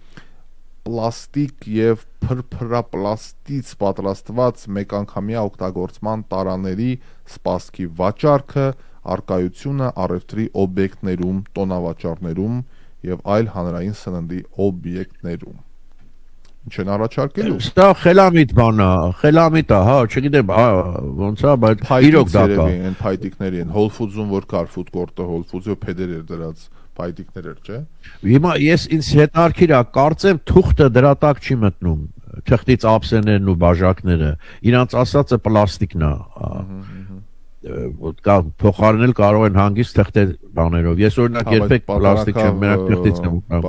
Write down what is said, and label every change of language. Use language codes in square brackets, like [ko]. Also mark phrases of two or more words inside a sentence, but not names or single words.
[hy] պլաստիկ եւ փրփրապլաստից պատրաստված մեկանգամյա օգտագործման տարաների սպասքի վաճառքը, արկայությունը առևտրի օբյեկտներում, տոնավաճառներում եւ այլ հանրային սննդի օբյեկտներում։ Ինչ են առաջարկելու։ Դա խելամիտ բան է, խելամիտ է, հա, չգիտեմ, ոնց է, բայց իրոք դա կա։ Այն փայտիկների են Whole Foods-ում որ կար [en] food court- [hy] ը, Whole Foods-ը փեդեր էր դրած փայտիկներ էր, չէ։ Հիմա ես ինձ հետարքիր է, կարծեմ թուղթը դրա տակ չի մտնում, թղթից ափսեներն ու բաժակները, իրանց ասածը պլաստիկն է, փոխարինել կարող են հանգիստ թղթե բաներով, ես օրինակ երբեք պլաստիկ չեմ, մենակ թղթից եմ ուտում։